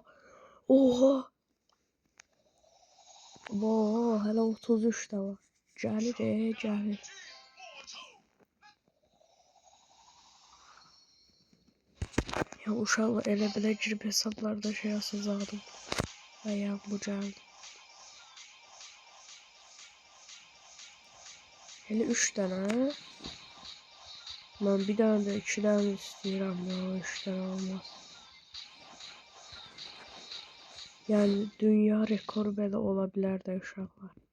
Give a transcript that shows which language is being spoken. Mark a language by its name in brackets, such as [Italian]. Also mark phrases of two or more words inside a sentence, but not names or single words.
[Azerbaijani] Oha! Oha, hələ 33 də var. Gəlir, gəlir. Ya uşaqlar, elə belə girib hesablarda şey asacaqdım. Və ya bu gəldi. [Turkish] Hele 3 tane. Ben bir tane de 2 tane istiyorum ya. 3 tane olmaz. Yani dünya rekoru böyle olabilir de uşaqlar.